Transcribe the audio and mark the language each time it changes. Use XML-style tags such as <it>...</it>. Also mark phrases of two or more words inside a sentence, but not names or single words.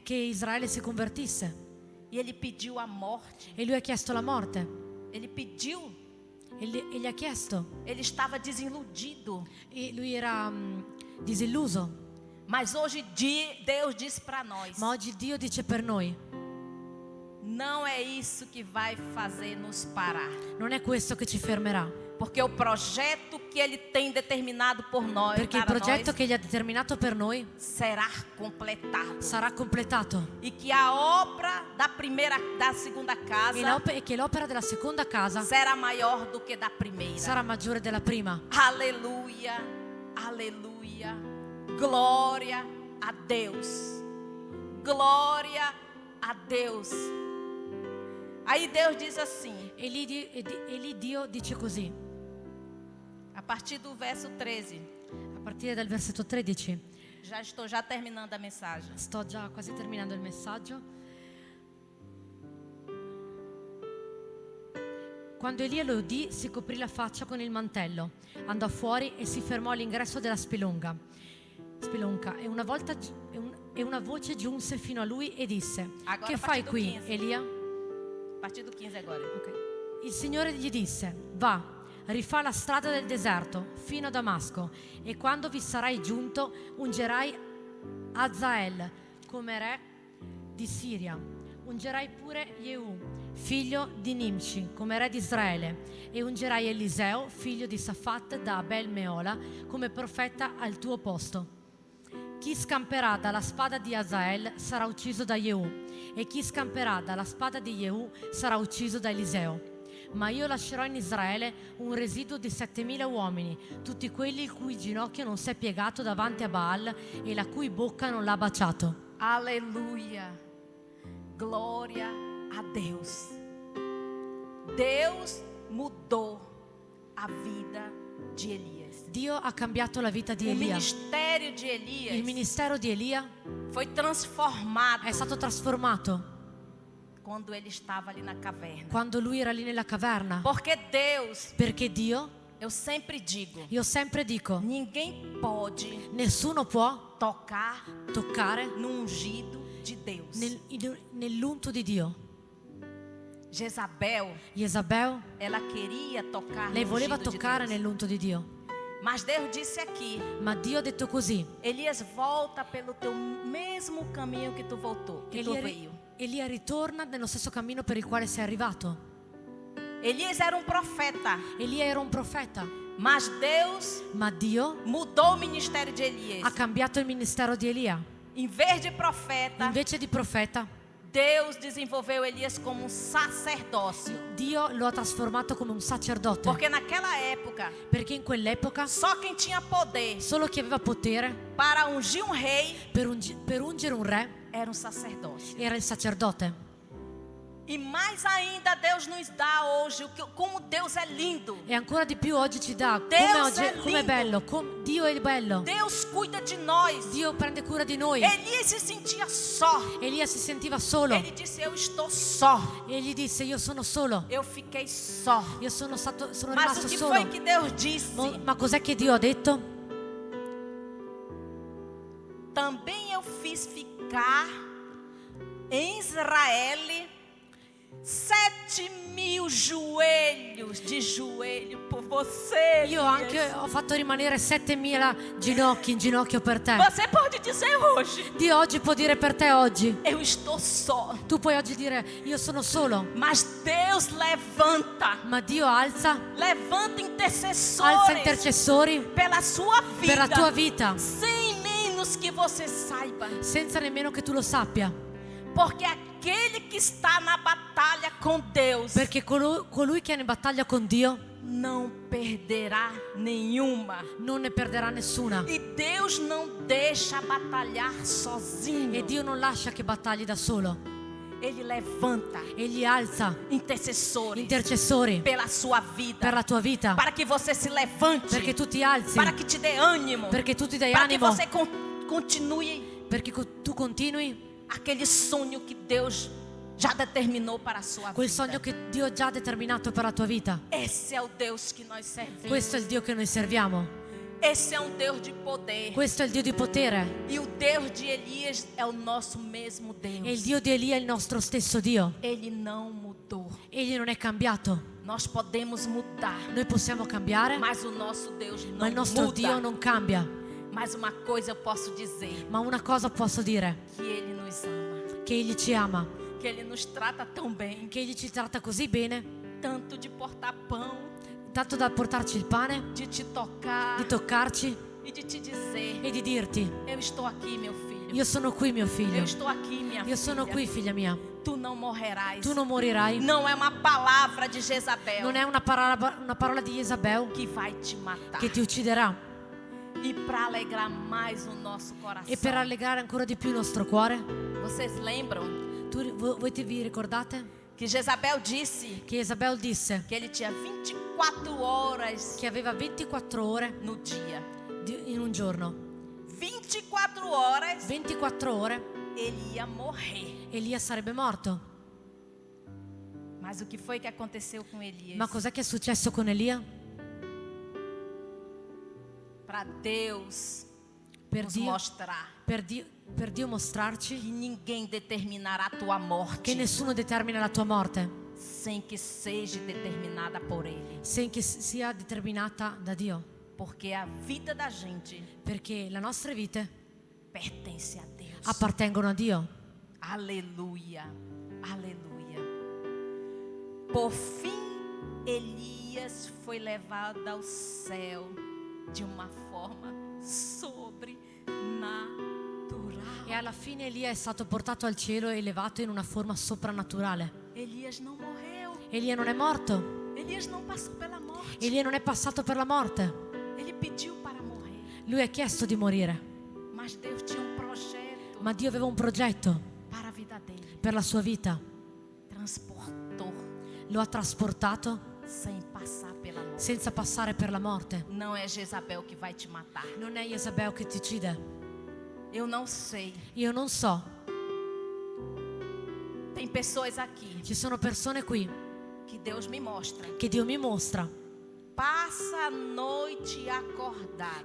<it>che Israele si convertisse.</it> <pt>E ele pediu a morte.</pt> <it>E lui ha chiesto la morte.</it> <pt>Ele pediu.</pt> <it>E gli ha chiesto.</it> <pt>Ele estava desiludido.</pt> <it>E lui era disilluso.</it> <pt>Mas hoje Deus diz para nós:</pt> <it>Ma oggi Dio dice per noi:</it> <pt>não é isso que vai fazer nos parar.</pt> <it>non è questo che ci fermerà.</it> <pt>Porque o projeto que Ele tem determinado por nós,</pt> <it>Perché il</it> <pt>para</pt> <it>progetto</it> <pt>nós,</pt> <it>che gli ha determinato per noi</it> <pt>será completado.</pt> <it>sarà completato.</it> <pt>E que a obra da segunda casa</pt> <it>E che l'opera della seconda casa</it> <pt>será maior do que da primeira.</pt> <it>sarà maggiore della prima.</it> <pt>Aleluia, aleluia. Glória a Deus. Glória a Deus. Aí Deus diz assim,</pt> <it>E lì Dio dice così,</it> <pt>a partir do verso 13.</pt> <it>a partire dal versetto 13.</it> <pt>Já estou terminando a mensagem.</pt> <it>Sto già quasi terminando il messaggio. Quando Elia lo udì, si coprì la faccia con il mantello, andò fuori e si fermò all'ingresso della spelonca. E una voce giunse fino a lui e disse:</it> <pt>Agora,</pt> <it>che</it> <pt>a</pt> <it>fai</it> <pt>partir do</pt> <it>qui, 15. Elia?</it> <pt>A partir do 15 agora. Ok.</pt> <it>Il Signore gli disse: va, rifà la strada del deserto fino a Damasco, e quando vi sarai giunto ungerai Hazael come re di Siria. Ungerai pure Jehu, figlio di Nimci, come re di Israele, e ungerai Eliseo, figlio di Safat da Abel Meola, come profeta al tuo posto. Chi scamperà dalla spada di Hazael sarà ucciso da Jehu, e chi scamperà dalla spada di Jehu sarà ucciso da Eliseo. Ma io lascerò in Israele un residuo di 7.000 uomini, tutti quelli il cui ginocchio non si è piegato davanti a Baal e la cui bocca non l'ha baciato.</it> <pt>Aleluia. Glória a Deus. Deus mudou a vida de Elias.</pt> <it>Dio ha cambiato la vita di</it> <pt>O</pt> <it>Elia.</it> <pt>ministério de</pt> <it>Il</it> <pt>Elias</pt> <it>ministero di Elia</it> <pt>foi transformado</pt> <it>è stato trasformato</it> <pt>quando ele estava ali na caverna.</pt> <it>quando lui era lì nella caverna.</it> <pt>Porque Deus,</pt> <it>Perché Dio,</it> <pt>eu sempre digo,</pt> <it>io sempre dico,</it> <pt>ninguém pode</pt> <it>nessuno può</it> <pt>tocar</pt> <it>toccare</it> <pt>no ungido de Deus.</pt> <it>nell'unto di Dio. Jezabel, Jezabel,</it> <pt>ela queria tocar</pt> <it>lei</it> <pt>no</pt> <it>voleva</it> <pt>ungido de</pt> <it>toccare</it> <pt>Deus.</pt> <it>nell'unto di Dio.</it> <pt>Mas Deus disse aqui,</pt> <it>Ma Dio ha detto così.</it> <pt>Elias, volta pelo teu mesmo caminho que tu voltou, que tu veio.</pt> <it>Elia ritorna nello stesso cammino per il quale sei arrivato.</it> <pt>Elias era um profeta,</pt> <it>Elia era un profeta,</it> <pt>mas Deus</pt> <it>ma Dio</it> <pt>mudou o ministério de</pt> <it>ha</it> <pt>Elias.</pt> <it>cambiato il ministero di Elia.</it> <pt>Em vez de profeta,</pt> <it>Invece di profeta,</it> <pt>Deus desenvolveu Elias como um sacerdócio.</pt> <it>Dio lo ha trasformato come un sacerdote.</it> <pt>Porque naquela época,</pt> <it>Perché in quell'epoca</it> <pt>só quem tinha poder</pt> <it>solo chi aveva potere</it> <pt>para ungir um rei</pt> <it>per ungere un re</it> <pt>era um sacerdócio.</pt> <it>era il sacerdote.</it> <pt>E mais ainda Deus nos dá hoje como Deus é lindo.</pt> <it>E ancora di più oggi ci dà Deus è come è bello, Dio è bello.</it> <pt>Deus cuida de nós.</pt> <it>Dio prende cura di noi.</it> <pt>Elias se sentia só.</pt> <it>Elia si sentiva solo</it> <pt>Ele disse: eu estou só.</pt> <it>e gli disse: io sono solo,</it> <pt>Eu fiquei só.</pt> <it>io sono</it> <pt>Mas</pt> <it>rimasto</it> <pt>o que</pt> <it>solo.</it> <pt>foi que Deus disse?</pt> <it>Ma cos'è che Dio ha detto?</it> <pt>Também eu fiz ficar em Israel 7.000 joelhos de joelho por você.</pt> <it>Io anche ho fatto rimanere 7.000 ginocchi in ginocchio per te.</it> <pt>Você pode dizer hoje:</pt> <it>Dio oggi può dire per te oggi.</it> <pt>eu estou só.</pt> <it>Tu puoi oggi dire: io sono solo.</it> <pt>Mas Deus levanta</pt> <it>Ma Dio alza</it> <pt>intercessores</pt> <it>intercessori</it> <pt>pela sua vida,</pt> <it>per la tua vita,</it> <pt>sem menos que você saiba.</pt> <it>senza nemmeno che tu lo sappia.</it> <pt>Porque aquele que está na batalha com Deus</pt> <it>Perché colui che è in battaglia con Dio</it> <pt>não perderá nenhuma.</pt> <it>non ne perderà nessuna.</it> <pt>E Deus não deixa batalhar sozinho.</pt> <it>E Dio non lascia che battagli da solo.</it> <pt>Ele levanta</pt> <it>Egli alza</it> <pt>intercessores</pt> <it>intercessori</it> <pt>pela sua vida,</pt> <it>per la tua vita,</it> <pt>para que você se levante,</pt> <it>perché tu ti alzi,</it> <pt>para que te dê ânimo,</pt> <it>perché tu ti dai</it> <pt>para que</pt> <it>animo,</it> <pt>você continue</pt> <it>perché tu continui</it> <pt>aquele sonho que Deus já determinou para a sua</pt> <it>quel</it> <pt>vida.</pt> <it>sogno che Dio ha già determinato per la tua vita.</it> <pt>Esse é o Deus que nós servimos.</pt> <it>Questo è il Dio che noi serviamo.</it> <pt>Esse é um Deus de poder.</pt> <it>Questo è il Dio di potere.</it> <pt>E o Deus de Elias é o nosso mesmo Deus.</pt> <it>E il Dio di Elia è il nostro stesso Dio.</it> <pt>Ele não mudou.</pt> <it>Egli non è cambiato.</it> <pt>Nós podemos mudar,</pt> <it>Noi possiamo cambiare,</it> <pt>mas o nosso Deus</pt> <it>ma</it> <pt>não</pt> <it>il nostro</it> <pt>muda.</pt> <it>Dio non cambia.</it> <pt>Mas uma coisa eu posso dizer,</pt> <it>Ma una cosa posso dire,</it> <pt>que Ele nos ama,</pt> <it>che Egli ci ama,</it> <pt>que Ele nos trata tão bem,</pt> <it>che Egli ci tratta così bene,</it> <pt>tanto de portar pão,</pt> <it>tanto da portarci il pane,</it> <pt>de te tocar</pt> <it>di toccarci</it> <pt>e de te dizer:</pt> <it>e di dirti:</it> <pt>eu estou aqui, meu filho.</pt> <it>io sono qui, mio</it> <pt>Eu</pt> <it>figlio.</it> <pt>estou aqui, minha</pt> <it>Io sono</it> <pt>filha.</pt> <it>qui, figlia mia.</it> <pt>Tu não morrerás.</pt> <it>Tu non morirai.</it> <pt>Não é uma palavra de Jezabel</pt> <it>Non è una parola di Jezabel</it> <pt>que vai te matar.</pt> <it>che ti ucciderà.</it> <pt>E para alegrar mais o nosso coração.</pt> <it>E per allegare ancora di più il nostro cuore,</it> <pt>Vocês lembram</pt> <it>voi vi ricordate</it> <pt>que Jezabel disse</pt> <it>che Jezabel disse</it> <pt>que ele tinha 24 horas</pt> <it>che aveva 24 ore</it> <pt>no dia.</pt> <it>in un giorno.</it> <pt>24 horas</pt> <it>24 ore</it> <pt>ele ia morrer.</pt> <it>Elia sarebbe morto.</it> <pt>Mas o que foi que aconteceu com Elias?</pt> <it>Ma cos'è che è successo con Elia?</it> <pt>Para Deus</pt> <it>Per</it> <pt>nos</pt> <it>Dio,</it> <pt>mostrar</pt> <it>per Dio mostrarci</it> <pt>que ninguém determinará a tua morte</pt> <it>che nessuno determina la tua morte</it> <pt>sem que seja determinada por Ele.</pt> <it>sen che sia determinata da Dio.</it> <pt>Porque a vida da gente</pt> <it>Perché le nostre vite</it> <pt>pertence a Deus.</pt> <it>appartengono a Dio.</it> <pt>Aleluia, aleluia. Por fim, Elias foi levado ao céu de uma forma sobrenatural.</pt> <it>E alla fine Elia è stato portato al cielo e elevato in una forma soprannaturale.</it> <pt>Elias não morreu.</pt> <it>Elia non è morto.</it> <pt>Elias não passou pela morte.</pt> <it>Elia non è passato per la morte.</it> <pt>Ele pediu para morrer.</pt> <it>Lui ha chiesto di morire.</it> <pt>Mas Deus tinha projeto</pt> <it>Ma Dio aveva un progetto</it> <pt>para a vida dele.</pt> <it>per la sua vita.</it> <pt>Transportou</pt> <it>Lo ha trasportato</it> <pt>sem passar pela morte.</pt> <it>senza passare per la morte.</it> <pt>Não é Jezabel que vai te matar.</pt> <it>Non è Jezabel che ti uccide.</it> <pt>Eu não sei.</pt> <it>Io non so.</it> <pt>Tem pessoas aqui</pt> <it>Ci sono persone qui</it> <pt>que Deus me mostra.</pt> <it>che Dio mi mostra</it> <pt>Passa a noite acordada,</pt>